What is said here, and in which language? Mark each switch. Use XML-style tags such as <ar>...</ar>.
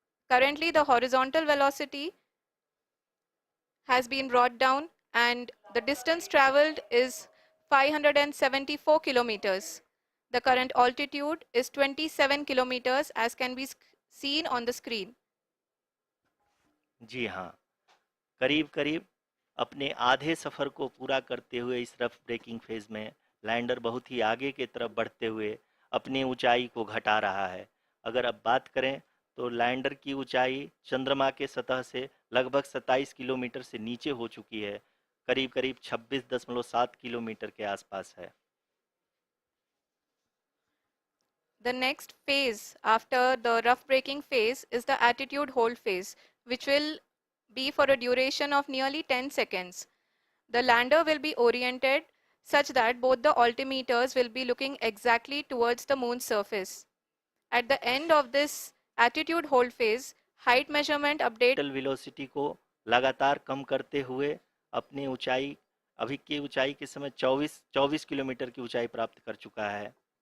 <en>Currently, the horizontal velocity has been brought down and the distance traveled is 574 kilometers. The current altitude is 27 kilometers as can be seen on the screen.</en> <hi>जी हाँ, करीब अपने आधे सफ़र को पूरा करते हुए इस रफ ब्रेकिंग फेज में लैंडर बहुत ही आगे की तरफ बढ़ते हुए अपनी ऊंचाई को घटा रहा है। अगर अब बात करें तो लैंडर की ऊंचाई चंद्रमा के सतह से लगभग 27 किलोमीटर से नीचे हो चुकी है, करीब 26.7 किलोमीटर के आसपास है।</hi> <en>The next phase after the rough braking phase is the attitude hold phase, which will be for a duration of nearly 10 seconds. The lander will be oriented such that both the altimeters will be looking exactly towards the moon's surface. At the end of this attitude hold phase, height measurement update</en> <hi>velocity को लगातार कम करते हुए अपनी ऊंचाई अभी की ऊंचाई के समय 24 किलोमीटर की ऊंचाई प्राप्त कर चुका है।</hi>